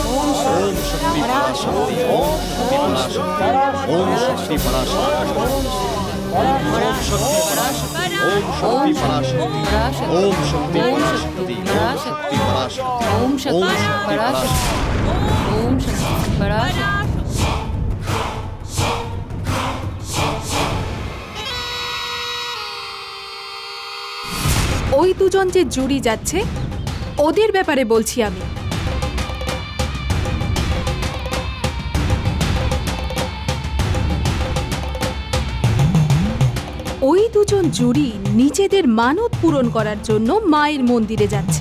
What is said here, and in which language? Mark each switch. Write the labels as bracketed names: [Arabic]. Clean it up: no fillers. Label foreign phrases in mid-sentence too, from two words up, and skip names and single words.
[Sanskrit] ओम शक्ति पराशक्ति ओम शक्ति पराशक्ति ओम शक्ति पराशक्ति ओम शक्ति पराशक्ति ओम शक्ति पराशक्ति ओम शक्ति पराशक्ति ओम शक्ति पराशक्ति। [Bangla] ওই দুজন যে জুড়ি যাচ্ছে ওদের ব্যাপারে বলছি আমি। ওই দুজন জুড়ি নিজেদের মানত পূরণ করার জন্য মায়ের মন্দিরে যাচ্ছে।